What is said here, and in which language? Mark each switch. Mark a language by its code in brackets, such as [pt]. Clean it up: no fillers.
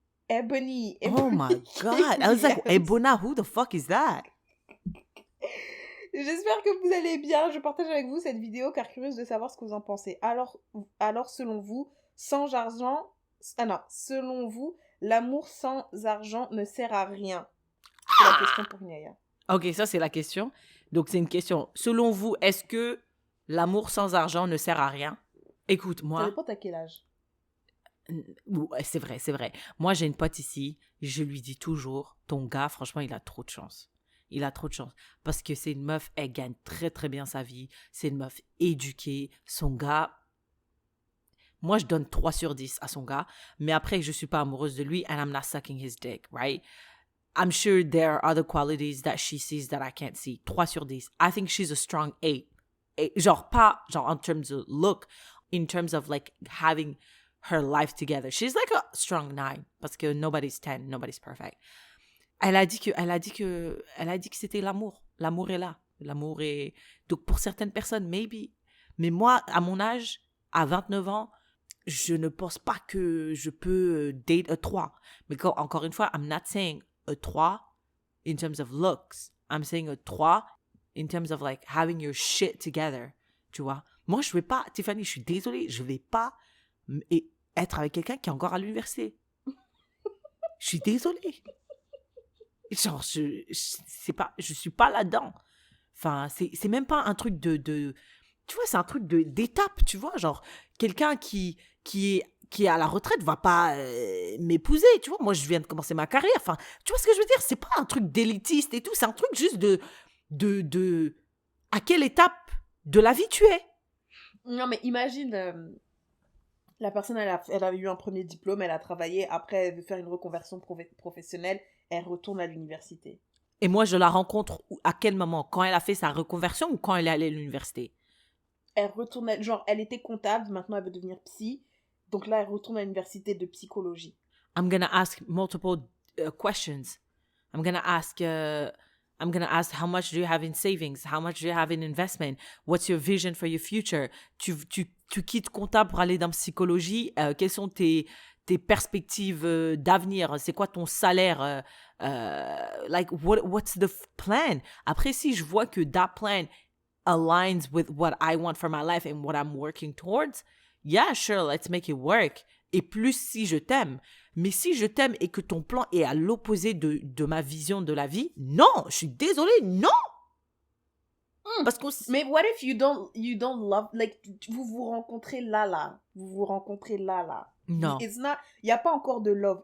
[en] Oh my God. I was like, Ebona, who the fuck is that? [fr] J'espère que vous allez bien. Je partage avec vous cette vidéo car curieuse de savoir ce que vous en pensez. Alors selon vous, sans argent... Ah non, selon vous, l'amour sans argent ne sert à rien. C'est la question pour Nyaya. Ok, ça c'est la question. Donc c'est une question. Selon vous, est-ce que l'amour sans argent ne sert à rien? Écoute, moi... Ça dépend à quel âge. Ouais, c'est vrai. Moi, j'ai une pote ici, je lui dis toujours, ton gars, franchement, il a trop de chance. Il a trop de chance. Parce que c'est une meuf, elle gagne très, très bien sa vie. C'est une meuf éduquée. Son gars, moi, je donne 3 sur 10 à son gars. Mais après, je ne suis pas amoureuse de lui [en] and I'm not sucking his dick, right? I'm sure there are other qualities that she sees that I can't see. [fr] 3 sur 10. [en] I think she's a strong 8. [fr] Genre, pas, genre, [en] in terms of look, in terms of, like, having her life together. She's like a strong 9 [fr] parce que [en] nobody's 10, nobody's perfect. [fr] Elle a dit que c'était l'amour. L'amour est là. L'amour est... Donc, pour certaines personnes, maybe. Mais moi, à mon âge, à 29 ans, je ne pense pas que je peux [en] date a 3. [fr] Mais encore une fois, [en] I'm not saying a 3 in terms of looks. I'm saying a 3 in terms of like having your shit together. [fr] Tu vois? Moi, je vais pas... Tiffany, je suis désolée, je vais pas être avec quelqu'un qui est encore à l'université. Je suis désolée. Genre, je suis pas là-dedans. Enfin, c'est même pas un truc de tu vois, c'est un truc d'étape, tu vois. Genre, quelqu'un qui est à la retraite va pas m'épouser, tu vois. Moi, je viens de commencer ma carrière. Enfin, tu vois ce que je veux dire? C'est pas un truc d'élitiste et tout. C'est un truc juste de à quelle étape de la vie tu es. Non, mais imagine... La personne, elle a eu un premier diplôme, elle a travaillé, après elle veut faire une reconversion professionnelle, elle retourne à l'université. Et moi, je la rencontre à quel moment? Quand elle a fait sa reconversion ou quand elle est allée à l'université? Elle retourne, genre, elle était comptable, maintenant elle veut devenir psy, donc là, elle retourne à l'université de psychologie. [en] I'm gonna ask multiple questions. I'm gonna ask how much do you have in savings? How much do you have in investment? What's your vision for your future? [fr] Tu quittes comptable pour aller dans psychologie. Quelles sont tes perspectives d'avenir? C'est quoi ton salaire? [en] Like, what's the plan? [fr] Après, si je vois que [en] that plan aligns with what I want for my life and what I'm working towards, yeah, sure, let's make it work. [fr] et plus si je t'aime. Mais si je t'aime et que ton plan est à l'opposé de ma vision de la vie, non, je suis désolée, non. Parce qu'on... [en] Mais what if you don't love, like, [fr] vous vous rencontrez là. Vous vous rencontrez là. Non. [en] It's not, [fr] il n'y a pas encore de love.